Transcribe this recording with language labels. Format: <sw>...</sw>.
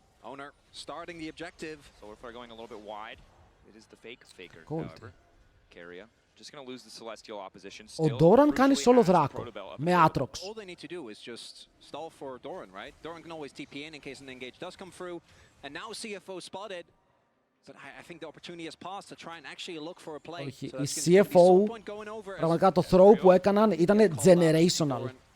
<en>Owner starting the objective. So if we're going a little bit wide, it is the Faker, however. Carrier just going to lose the celestial opposition.</en> <el>Ο Doran κάνει solo δράκο με Aatrox.</el> <en>All they need to do is just stall for Doran, right? Doran can always TP in case an engage does come through. And now CFO spotted. But I think the opportunity has passed to try and actually look for a play.</en> <el>Όχι, η CFO, πραγματικά το throw που έκαναν ήταν generational.</el>